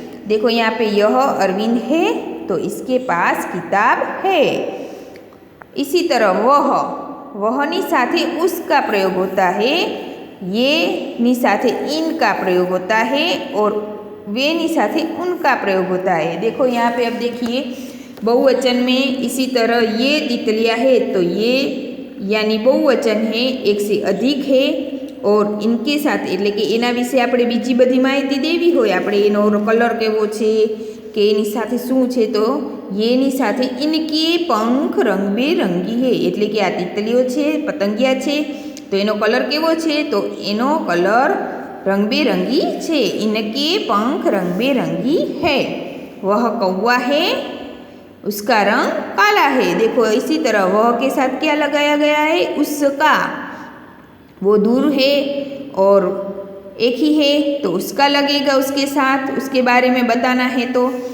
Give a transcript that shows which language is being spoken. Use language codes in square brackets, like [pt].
[hi] देखो यहाँ पे यह अरविंद है तो इसके पास किताब है। इसी तरह वहनी साथे उसका प्रयोग होता है, ये नी साथे इनका प्रयोग होता है और वे नी साथे उनका प्रयोग होता है। देखो यहाँ पे अब देखिए बहुवचन में इसी तरह ये तितलियाँ है तो ये यानी बहुवचन है, एक से अधिक है और इनके साथ [gu] એટલે કે એના વિશે આપણે બીજી બધી માહિતી દેવી હોય, આપણે એનો કલર કેવો છે કે એની સાથે શું છે, તો એની સાથે ઇનકે પંખ રંગબેરંગી है એટલે કે આ તિતલીઓ છે, પતંગિયા છે, તો એનો કલર કેવો છે, તો એનો કલર રંગબેરંગી છે। [hi] इनके पंख रंगबेरंगी है। वह कौवा है, उसका रंग काला है। देखो इसी तरह वह के साथ क्या लगाया गया है? उसका। वो दूर है और एक ही है तो उसका लगेगा उसके साथ, उसके बारे में बताना है तो।